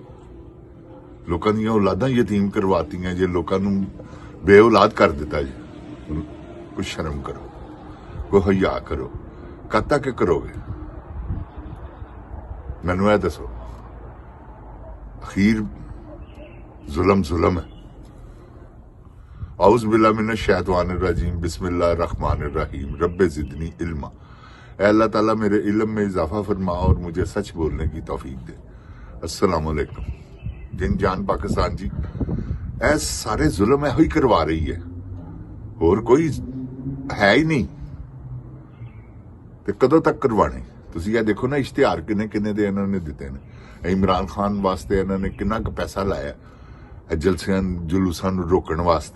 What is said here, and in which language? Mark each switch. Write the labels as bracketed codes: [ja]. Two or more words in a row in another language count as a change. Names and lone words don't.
[pa] ਲੋਕਾਂ ਦੀਆਂ ਔਲਾਦਾਂ ਯਤੀਮ ਕਰਵਾਤੀਆਂ ਜੇ, ਲੋਕਾਂ ਨੂੰ ਬੇਔਲਾਦ ਕਰ ਦਿੱਤਾ ਜੀ। ਕੁਛ ਸ਼ਰਮ ਕਰੋ, ਕੋਈ ਹਯਾ ਕਰੋ। ਕਦ ਤੱਕ ਕਰੋਗੇ? ਮੈਨੂੰ ਇਹ ਦੱਸੋ। ਅਖੀਰ ਜ਼ੁਲਮ ਹੈ। [ar] أعوذ بالله من الشيطان الرجيم بسم الله الرحمن الرحيم رب زدني علما. [ur] اللہ تعالیٰ میرے علم میں اضافہ فرما اور مجھے سچ بولنے کی توفیق دے. [ar] السلام علیکم. [pa] जिन जान पाकिस्तान जी, ਇਹ ਸਾਰੇ ਜ਼ੁਲਮ ਇਹੋ ਹੀ ਕਰਵਾ ਰਹੀ ਹੈ, ਹੋਰ ਕੋਈ ਹੈ ਹੀ ਨਹੀਂ। ਤੇ ਕਦੋਂ ਤੱਕ ਕਰਵਾਣੇ? ਤੁਸੀਂ ਇਹ ਦੇਖੋ ਨਾ, ਇਸ਼ਤਿਹਾਰ ਕਿੰਨੇ ਦੇ ਇਹਨਾਂ ਨੇ ਦਿੱਤੇ ਨੇ। ਇਮਰਾਨ ਖਾਨ ਵਾਸਤੇ ਇਹਨਾਂ ਨੇ ਕਿੰਨਾ ਕੁ ਪੈਸਾ ਲਾਇਆ, ਜਲਸਿਆਂ ਜਲੂਸਾਂ ਨੂੰ ਰੋਕਣ ਵਾਸਤੇ।